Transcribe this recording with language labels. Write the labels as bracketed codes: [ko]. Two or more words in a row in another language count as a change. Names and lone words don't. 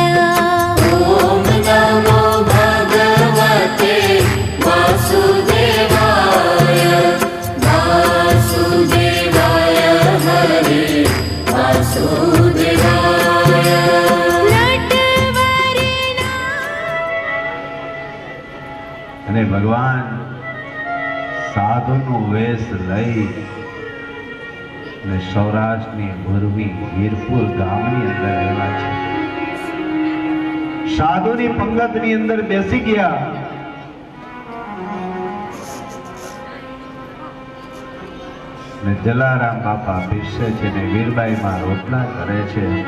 [sa] ॐ नमो भगवते वासुदेवाय वासुदेवाय हरि वासुदेवाय [gu] नटवरना અને ભગવાન સાધુનું વેશ લઈ અને સૌરાષ્ટ્રની ભૂરવી વીરપુર ગામની અંદર આવ્યા છે. સાધુની પંગતની અંદર બેસી ગયા ને જલારામ બાપા પીરસે છે ને વીરબાઈમાં રોટલા કરે છે.